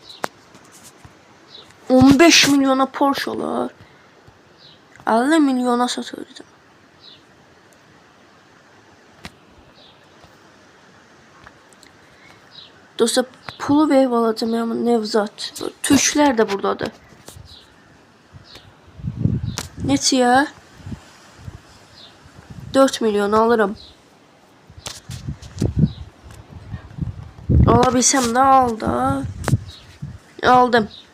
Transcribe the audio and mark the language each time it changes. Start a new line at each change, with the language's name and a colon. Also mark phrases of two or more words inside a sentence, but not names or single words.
Turkish: 15 milyona Porsche'lar. 50 milyona satılacak.
Azerbaijani: Dostlar, pulu verib alacağım ya, Nevzat. Türklər də buradadır.
Turkish: Net ya. 4 milyon alırım. Alabilsem de al da. Aldım.